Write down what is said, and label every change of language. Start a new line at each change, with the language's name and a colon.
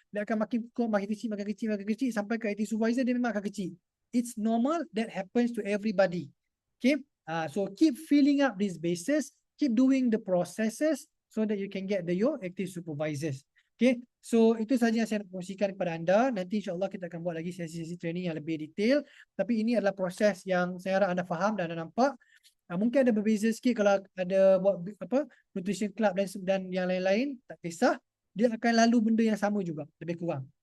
Malay: Dia akan makin kecil, makin kecil, makin kecil, sampai ke IT supervisor dia memang akan kecil.
English: It's normal, that happens to everybody. Okay, so keep filling up these bases, keep doing the processes so that you can get your active supervisors.
Malay: Okay, so itu sahaja yang saya nak kongsikan kepada anda. Nanti insyaAllah kita akan buat lagi sesi-sesi training yang lebih detail. Tapi ini adalah proses yang saya harap anda faham dan anda nampak. Mungkin ada berbeza sikit kalau ada buat nutrition club dan yang lain-lain, tak kisah. Dia akan lalu benda yang sama juga, lebih kurang.